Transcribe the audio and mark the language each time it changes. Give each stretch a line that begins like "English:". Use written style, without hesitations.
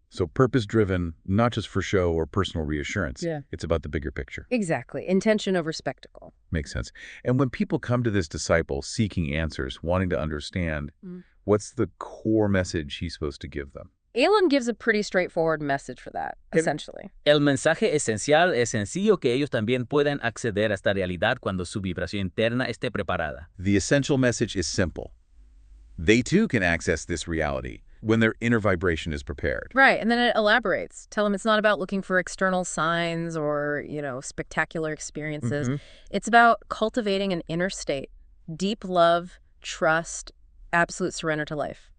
English: So purpose-driven, not just for show or personal reassurance. Yeah. It's about the bigger picture. Exactly. Intention over spectacle. Makes sense. And when people come to this disciple seeking answers, wanting to understand, what's the core message he's supposed to give them? Elon gives a pretty straightforward message for that, essentially.
Spanish: El mensaje esencial es sencillo que ellos también puedan acceder a esta realidad cuando su vibración interna esté preparada.
English: The essential message is simple. They too can access this reality when their inner vibration is prepared. Right, and then it elaborates. Tell them it's not about looking for external signs or, spectacular experiences. It's about cultivating an inner state, deep love, trust, absolute surrender to life.